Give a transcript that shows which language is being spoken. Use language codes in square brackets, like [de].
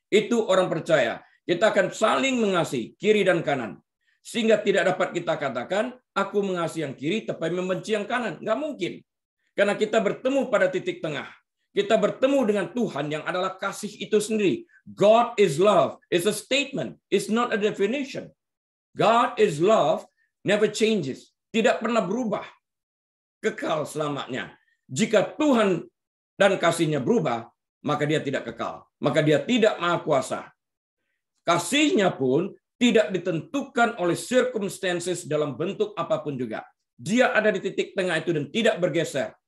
[id] Itu orang percaya. Kita akan saling mengasihi kiri dan kanan. Sehingga tidak dapat kita katakan, aku mengasihi yang kiri tapi membenci yang kanan. Nggak mungkin. Karena kita bertemu pada titik tengah. Kita bertemu dengan Tuhan yang adalah kasih itu sendiri. [en] God is love. It's a statement. It's not a definition. God is love, never changes. [id] Tidak pernah berubah. Kekal selamanya. Jika Tuhan dan kasihnya berubah, maka dia tidak kekal. Maka dia tidak maha kuasa. Kasihnya pun tidak ditentukan oleh circumstances dalam bentuk apapun juga. Dia ada di titik tengah itu dan tidak bergeser.